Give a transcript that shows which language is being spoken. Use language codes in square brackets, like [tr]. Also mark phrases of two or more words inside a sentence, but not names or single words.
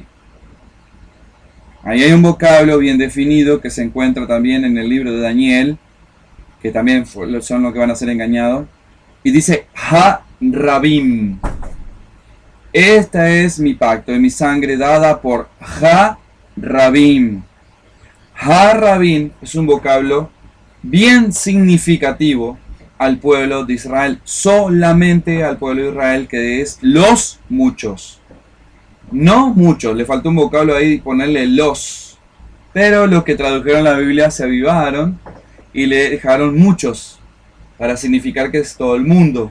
[es] Ahí hay un vocablo bien definido que se encuentra también en el libro de Daniel, que también son los que van a ser engañados, y dice, Ha-Rabim. Esta es mi pacto, de mi sangre dada por Ha-Rabim. Ha-Rabim es un vocablo bien significativo al pueblo de Israel, solamente al pueblo de Israel, que es los muchos. No muchos, le faltó un vocablo ahí ponerle los, pero los que tradujeron la Biblia se avivaron y le dejaron muchos para significar que es todo el mundo.